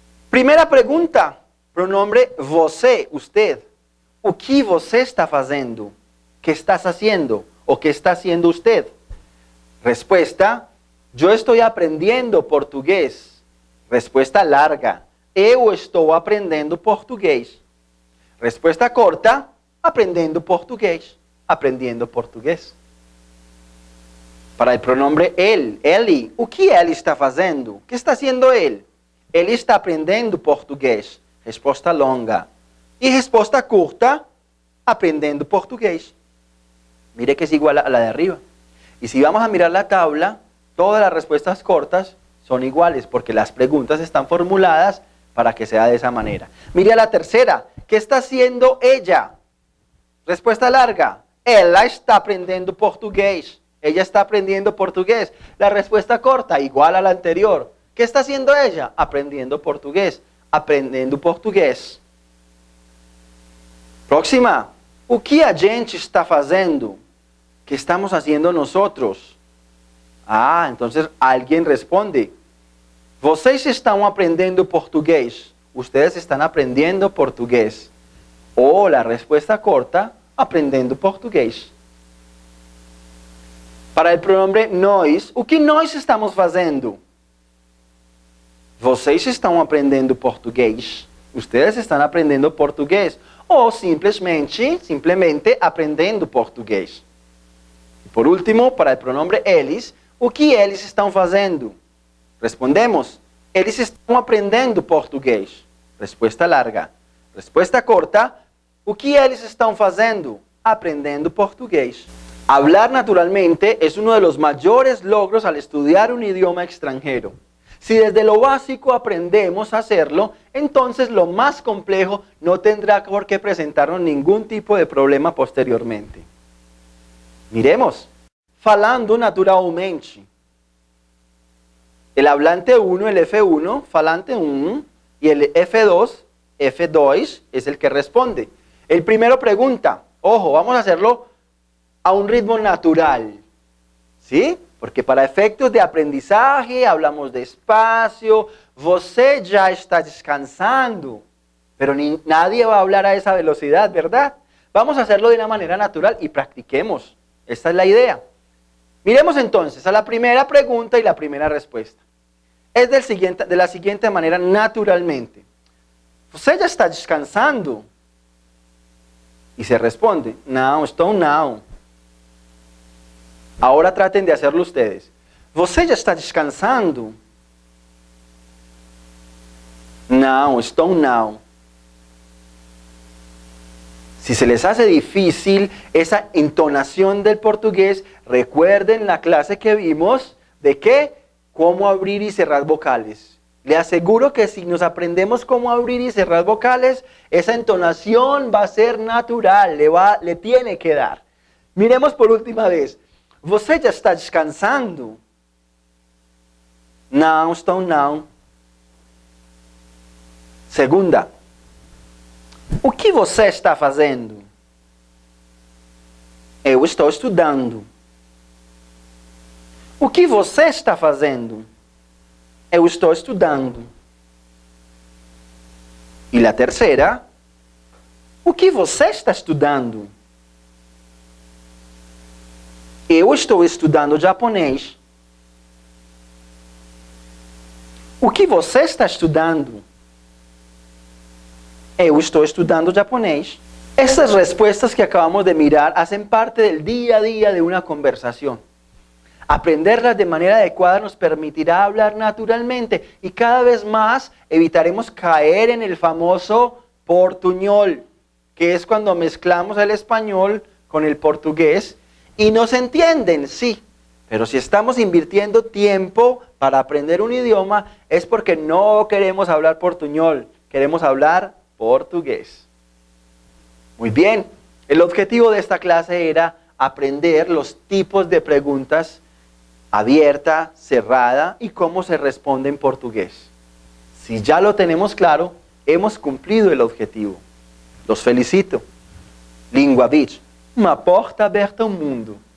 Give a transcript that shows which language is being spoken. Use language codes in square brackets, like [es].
[es] Primera pregunta, pronombre você, usted. [pt] O que você está fazendo? [es] ¿Qué estás haciendo? ¿O qué está haciendo usted? Respuesta, yo estoy aprendiendo portugués. Respuesta larga. [pt] Eu estou aprendendo português. Resposta corta. Aprendendo português. Aprendendo português. Para o pronome ele. O que ele está fazendo? O que está fazendo ele? Ele está aprendendo português. Resposta longa. E resposta curta. Aprendendo portugués. [es] Mire que es igual a la de arriba. Y si vamos a mirar la tabla, todas las respuestas cortas son iguales porque las preguntas están formuladas para que sea de esa manera. Mire a la tercera. ¿Qué está haciendo ella? Respuesta larga. Ella está aprendiendo portugués. Ella está aprendiendo portugués. La respuesta corta, igual a la anterior. ¿Qué está haciendo ella? Aprendiendo portugués. [pt] Aprendendo portugués. [es] Próxima. [pt] O que a gente está fazendo? [es] ¿Qué estamos haciendo nosotros? Ah, entonces alguien responde. [pt] Vocês estão aprendendo portugués. [es] Ustedes están aprendiendo portugués. O la respuesta corta, [pt] aprendendo portugués. [es] Para el pronombre [pt] nós, o que nós estamos fazendo? Vocês estão aprendendo português. [es] Ustedes están aprendiendo portugués. [pt] O simplesmente aprendendo português. E por último, para o pronome eles, o que eles estão fazendo? Respondemos, eles estão aprendendo português. Resposta larga. Resposta corta, o que eles estão fazendo? Aprendendo portugués. [es] Hablar naturalmente es uno de los mayores logros al estudiar un idioma extranjero. Si desde lo básico aprendemos a hacerlo, entonces lo más complejo no tendrá por qué presentarnos ningún tipo de problema posteriormente. Miremos, [pt] falando naturalmente. [es] El hablante 1, el F1, falante 1, y el F2 es el que responde. El primero pregunta, ojo, vamos a hacerlo a un ritmo natural, ¿sí? Porque para efectos de aprendizaje hablamos despacio, você ya está descansando, pero nadie va a hablar a esa velocidad, ¿verdad? Vamos a hacerlo de una manera natural y practiquemos. Esta es la idea. Miremos entonces a la primera pregunta y la primera respuesta. Es de la siguiente manera, naturalmente. [pt] ¿Você já está descansando? [es] Y se responde, [pt] não, estou não. [es] Ahora traten de hacerlo ustedes. [pt] ¿Você já está descansando? Não, estou não. [es] Si se les hace difícil esa entonación del portugués, recuerden la clase que vimos de qué, cómo abrir y cerrar vocales. Le aseguro que si nos aprendemos cómo abrir y cerrar vocales, esa entonación va a ser natural, le tiene que dar. Miremos por última vez. [pt] Você já está descansando? Não, estou não. Segunda. O que você está fazendo? Eu estou estudando. O que você está fazendo? Eu estou estudando. E a terceira. O que você está estudando? Eu estou estudando japonês. O que você está estudando? Eu estou estudando japonés. [es] Estas respuestas que acabamos de mirar hacen parte del día a día de una conversación. Aprenderlas de manera adecuada nos permitirá hablar naturalmente y cada vez más evitaremos caer en el famoso portuñol, que es cuando mezclamos el español con el portugués y no se entienden, sí. Pero si estamos invirtiendo tiempo para aprender un idioma es porque no queremos hablar portuñol, queremos hablar portugués. Muy bien, el objetivo de esta clase era aprender los tipos de preguntas abierta, cerrada y cómo se responde en portugués. Si ya lo tenemos claro, hemos cumplido el objetivo. Los felicito. [pt] Língua Beach, uma porta aberta ao mundo.